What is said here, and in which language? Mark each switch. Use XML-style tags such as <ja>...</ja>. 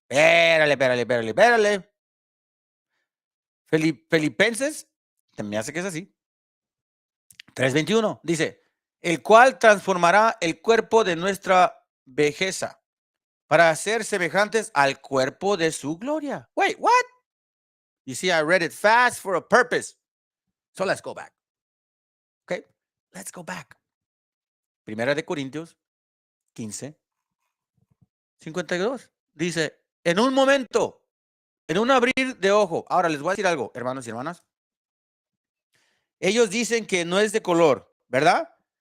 <es>Espérale. Filipenses, me hace que es así. 3:21 dice, el cual transformará el cuerpo de nuestra vejeza para ser semejantes al cuerpo de su gloria.</es> <en>Wait, what? You see, I read it fast for a purpose. So let's go back. Okay, let's go back.</en> <es>1 Corintios 15:52 dice, en un momento, en un abrir de ojo. Ahora les voy a decir algo, hermanos y hermanas. Ellos dicen que no es de color, ¿verdad?</es>